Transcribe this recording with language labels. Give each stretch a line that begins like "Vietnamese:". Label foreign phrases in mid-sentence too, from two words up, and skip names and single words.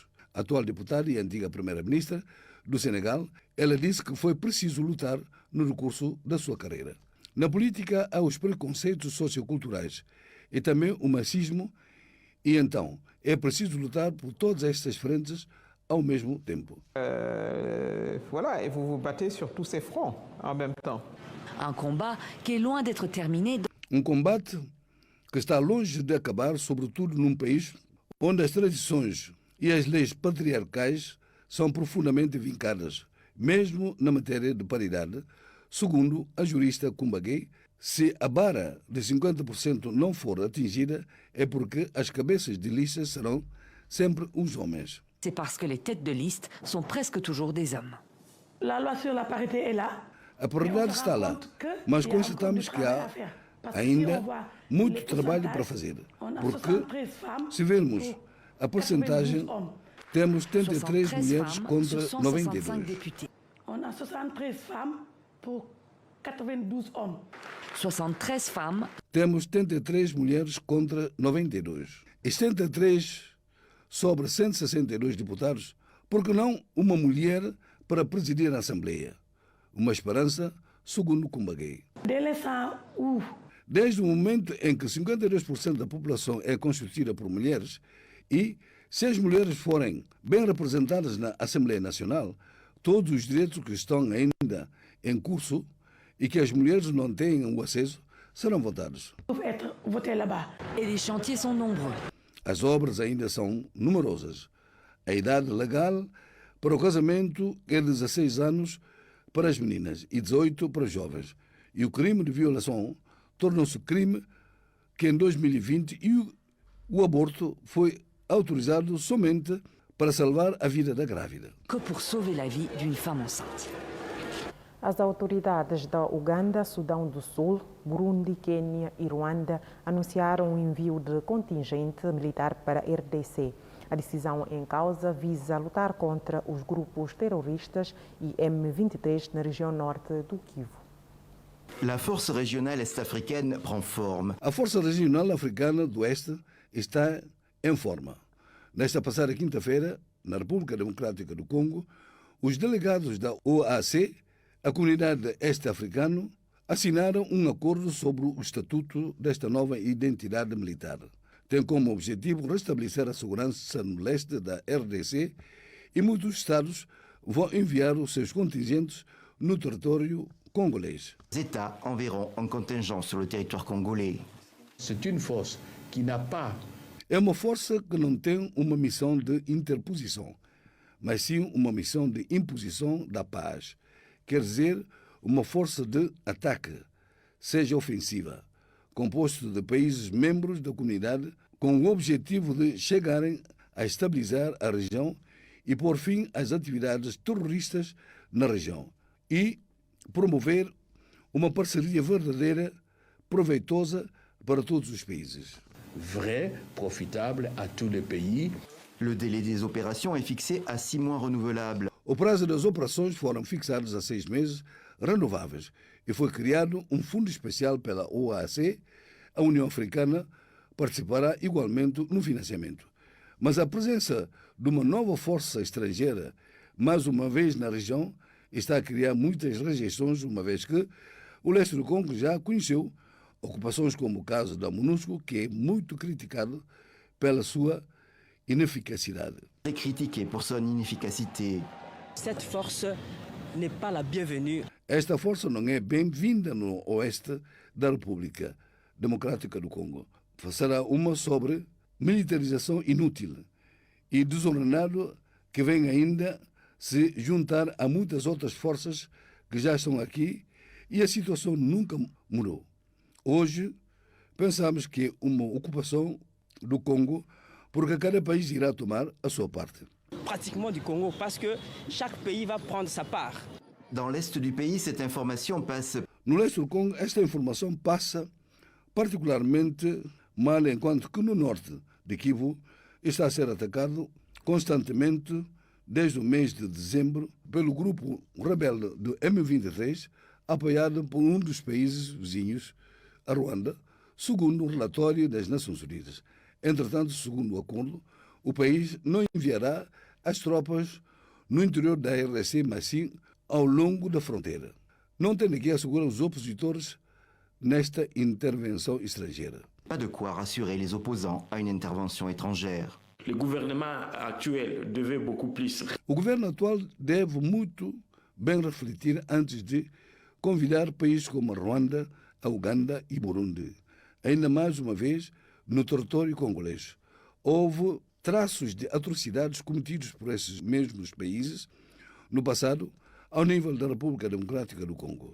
Portuguese: A atual deputada e antiga primeira-ministra do Senegal, ela disse que foi preciso lutar no decurso da sua carreira. Na política há os preconceitos socioculturais e também o machismo, e então é preciso lutar por todas estas frentes ao mesmo tempo.
French: Voilà, et vous vous battez sur tous ces fronts en même temps. Un combat qui est loin d'être terminé.
Portuguese: Um combate que está longe de acabar, sobretudo num país onde as tradições e as leis patriarcais são profundamente vincadas, mesmo na matéria de paridade. Segundo a jurista Kumbagué, se a barra de 50% não for atingida, é porque as cabeças de lista serão sempre os homens.
French: C'est parce que les têtes de liste sont presque toujours des hommes. La loi sur la parité est là.
Portuguese: A paridade está lá, mas constatamos que há ainda muito trabalho para fazer, porque se vermos a porcentagem, temos 73 mulheres contra 92.
French: On a 73 femmes pour 92 hommes. 73 femmes.
Portuguese: Temos 73 mulheres contra 92. E 73 sobre 162 deputados, porque não uma mulher para presidir a Assembleia? Uma esperança, segundo Kumbagué. Desde o momento em que 52% da população é constituída por mulheres e, se as mulheres forem bem representadas na Assembleia Nacional, todos os direitos que estão ainda em curso e que as mulheres não têm o acesso serão votados.
French: Et les chantiers sont nombreux.
Portuguese: As obras ainda são numerosas. A idade legal para o casamento é 16 anos para as meninas e 18 para os jovens. E o crime de violação tornou-se crime que em 2020 o aborto foi autorizado somente para salvar a vida da grávida.
French: Que pour sauver la vie d'une femme enceinte.
Portuguese: As autoridades da Uganda, Sudão do Sul, Burundi, Quênia e Ruanda anunciaram o envio de contingente militar para a RDC. A decisão em causa visa lutar contra os grupos terroristas e M23 na região norte do Kivu.
French: La force régionale est-africaine prend forme.
Portuguese: A Força Regional Africana do Oeste está em forma. Nesta passada quinta-feira, na República Democrática do Congo, os delegados da OAC, a Comunidade Este-Africana, assinaram um acordo sobre o estatuto desta nova identidade militar. Tem como objetivo restabelecer a segurança no leste da RDC e muitos estados vão enviar os seus contingentes no território congolês.
French: Les États enverront un contingent sur le territoire congolais. C'est une force qui n'a pas.
Portuguese: É uma força que não tem uma missão de interposição, mas sim uma missão de imposição da paz. Quer dizer, uma força de ataque, seja ofensiva, composto de países membros da comunidade, com o objetivo de chegarem a estabilizar a região e pôr fim às atividades terroristas na região e promover uma parceria verdadeira, proveitosa para todos os países.
French: Vrai, profitable à tous les pays. Le délai des opérations est fixé à 6 mois renouvelables.
Portuguese: O prazo das operações foram fixados a 6 meses renováveis e foi criado um fundo especial pela OAC. A União Africana participará igualmente no financiamento. Mas a presença de uma nova força estrangeira, mais uma vez na região, está a criar muitas rejeições, uma vez que o leste do Congo já conheceu ocupações como o caso da MONUSCO, que é muito criticado pela sua ineficacidade.
French: Très critiqué pour son inefficacité. Cette force n'est pas la bienvenue.
Portuguese: Esta força não é bem-vinda no oeste da República Democrática do Congo. Será uma sobre militarização inútil e desordenado que vem ainda se juntar a muitas outras forças que já estão aqui e a situação nunca mudou. Hoje, pensamos que é uma ocupação do Congo porque cada país irá tomar a sua parte.
French: Pratiquement du Congo, parce que chaque pays va prendre sa part. Dans l'est du pays, cette information passe.
Portuguese: No leste do Congo, esta informação passa particularmente mal, enquanto que no norte de Kivu está a ser atacado constantemente desde o mês de dezembro pelo grupo rebelde do M23, apoiado por um dos países vizinhos, a Ruanda, segundo um relatório das Nações Unidas. Entretanto, segundo o acordo, o país não enviará as tropas no interior da RDC, mas sim ao longo da fronteira. Não tem que assegurar os opositores nesta intervenção estrangeira.
French: Pas de quoi rassurer les opposants à une intervention étrangère. Le gouvernement actuel devait beaucoup plus.
Portuguese: O governo atual deve muito bem refletir antes de convidar países como a Ruanda, a Uganda e Burundi. Ainda mais uma vez, no território congolês, houve traços de atrocidades cometidos por esses mesmos países no passado ao nível da República Democrática do Congo.